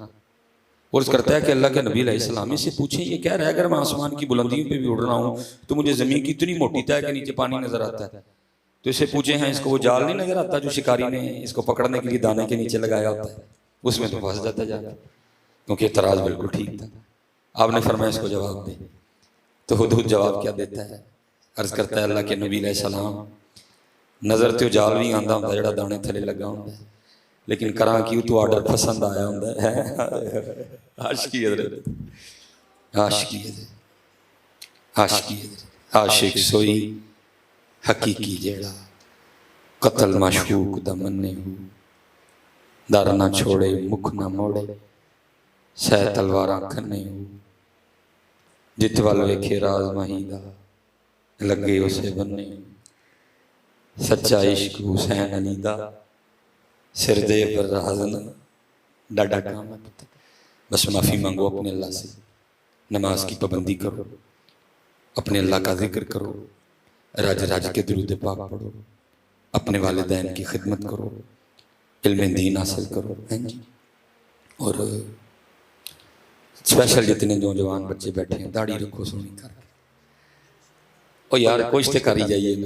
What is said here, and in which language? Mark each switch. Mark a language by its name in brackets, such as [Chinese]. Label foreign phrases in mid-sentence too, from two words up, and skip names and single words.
[Urdu] اور اس کرتا ہے کہ اللہ کے نبی علیہ السلام سے پوچھیں یہ کہہ رہا ہے اگر میں آسمان کی بلندیوں پہ بھی اڑ رہا ہوں تو مجھے زمین کی اتنی موٹی تہ کے نیچے پانی نظر آتا ہے، تو اسے پوچھیں ہیں اس کو وہ جال نہیں نظر آتا جو شکاری نے اس کو پکڑنے کے لیے دانے کے نیچے لگایا ہوتا ہے، اس میں تو پھنس جاتا جاتا، کیونکہ اعتراض بالکل ٹھیک تھا۔ آپ نے فرمایا اس کو جواب دے، تو ہدہد جواب کیا دیتا ہے؟ عرض کرتا ہے [Punjabi] اللہ کے نبی علیہ السلام نظر تو جال بھی آندا ہوندا جڑا دانے تھلے لگا ہوندا ہے، لیکن کراں کیوں تو آرڈر پسند آیا ہوندا ہے۔ عاشقی حضرت، عاشقی حضرت، عاشقی حضرت، عاشق سوئی حقیقی جیڑا قتل معشوق دا مننے ہو، در نہ چھوڑے مکھ نہ موڑے، سہ تلواراں کھنے ہو، جت وال ویکھے راز مہیندا لگے اسے بننے ہو، سچا عشق حسین علی دا سر دے پر حزن ڈاڈا کام ہے۔ [Urdu] بس معافی مانگو اپنے اللہ سے، نماز کی پابندی کرو، اپنے اللہ کا ذکر کرو، راج راج کے درود پاک پڑھو، اپنے والدین کی خدمت کرو، علم دین حاصل کرو، اور اسپیشل جتنے نوجوان بچے بیٹھے ہیں داڑھی رکھو سونی کر کے، اور یار کوشش کر ہی جائیے نا۔